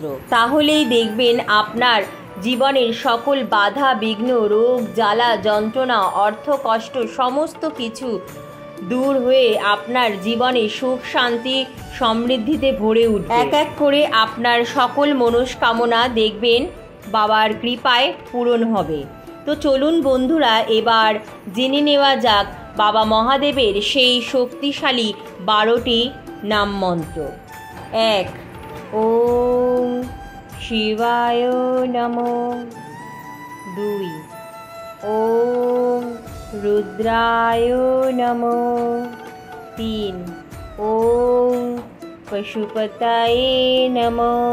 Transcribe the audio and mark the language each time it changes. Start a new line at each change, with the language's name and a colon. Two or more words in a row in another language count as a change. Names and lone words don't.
Bangla: তাহলেই দেখবেন আপনার জীবনের সকল বাধা বিঘ্ন, রোগ জ্বালা যন্ত্রণা, অর্থ কষ্ট সমস্ত কিছু দূর হয়ে আপনার জীবনে সুখ শান্তি সমৃদ্ধিতে ভরে উঠবে। এক এক করে আপনার সকল মনস্কামনা দেখবেন বাবার কৃপায় পূরণ হবে। তো চলুন বন্ধুরা, এবার জেনে নেওয়া যাক বাবা মহাদেবের সেই শক্তিশালী 12টি নাম মন্ত্র। 1.
Sanskrit: ওম শিবায় নমো। 2. ওম রুদ্রায় নমো। 3. ওম পশুপতায়ে নমো।